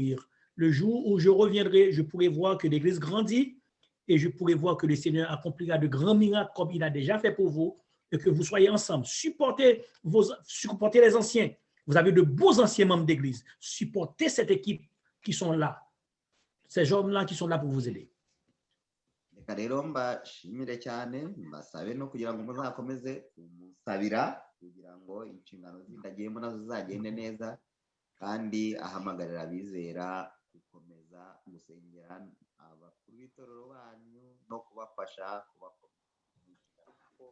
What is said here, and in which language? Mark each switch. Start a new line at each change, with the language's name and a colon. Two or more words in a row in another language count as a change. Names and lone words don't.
French: Le jour où je reviendrai, je pourrai voir que l'Église grandit et je pourrai voir que le Seigneur accomplira de grands miracles comme il a déjà fait pour vous, et que vous soyez ensemble. Supportez les anciens. Vous avez de beaux anciens membres d'église. Supportez cette équipe qui sont là. Ces hommes-là qui sont là pour vous aider.
Kinyarwanda: reka rero mbashimire cyane mbasabe no kugira ngo muzakomeze kumusabira kugira ngo inshingano zindi agiyemo nazo zizagende neza kandi ahamagarira abizera gukomeza gusengera abakuru b'itorero banyu no kubafasha kubakomeza.